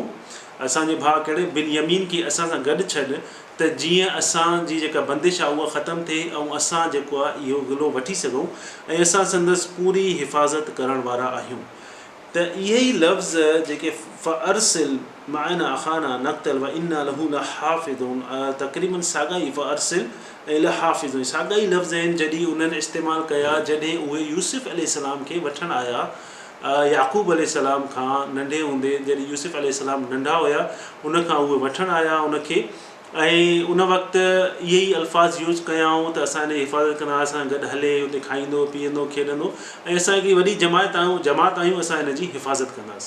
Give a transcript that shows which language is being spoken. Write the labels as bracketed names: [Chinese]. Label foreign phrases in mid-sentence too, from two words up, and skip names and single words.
[Sindhi] असांजे भाउ कहिड़े बिन्यामीन खे असां सां गॾु छॾ त जीअं असांजी जेका बंदिश आहे उहा ख़तमु थिए ऐं असां जेको आहे इहो गिलो वठी सघूं, ऐं असां संदसि पूरी हिफ़ाज़त करण वारा आहियूं। त इहे ई लफ़्ज़ जेके [Arabic] فأرسل معنا أخانا نكتل وإنا له لحافظون, [Sindhi] तक़रीबन साॻा ई फ़अरसिल ऐं लहाफ़िज़ून साॻा ई लफ़्ज़ आहिनि जॾहिं उन्हनि इस्तेमालु कया जॾहिं उहे यूसुफ अलैहिस्सलाम खे वठणु आया याक़ूब अलैहिस्सलाम खां नंढे हूंदे। जॾहिं यूसुफ अलैहिस्सलाम नंढा हुया उनखां उहे वठणु आया उनखे, ऐं उन वक़्तु इहे ई अल्फाज़ यूज़ कयाऊं त असां हिन हिफ़ाज़त कंदा, असां गॾु हले, हुते खाईंदो पीअंदो खेॾंदो, ऐं असांजी वॾी जमात आहियूं, असां हिन जी हिफ़ाज़त कंदासीं।